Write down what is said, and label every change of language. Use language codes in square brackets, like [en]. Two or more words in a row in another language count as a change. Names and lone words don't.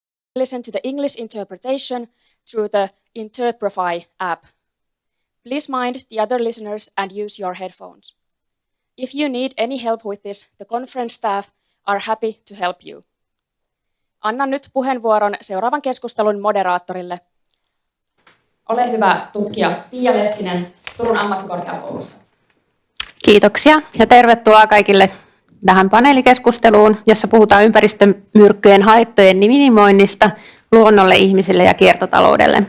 [en] listen to the English interpretation through the Interprofy app. Please mind the other listeners and use your headphones. If you need any help with this, the conference staff are happy to help you. [fi] Annan nyt puheenvuoron seuraavan keskustelun moderaattorille. Ole hyvä, tutkija Pia Leskinen Turun ammattikorkeakoulusta. Kiitoksia ja tervetuloa kaikille tähän paneelikeskusteluun, jossa puhutaan ympäristömyrkkyjen haittojen minimoinnista luonnolle, ihmisille ja kiertotaloudelle.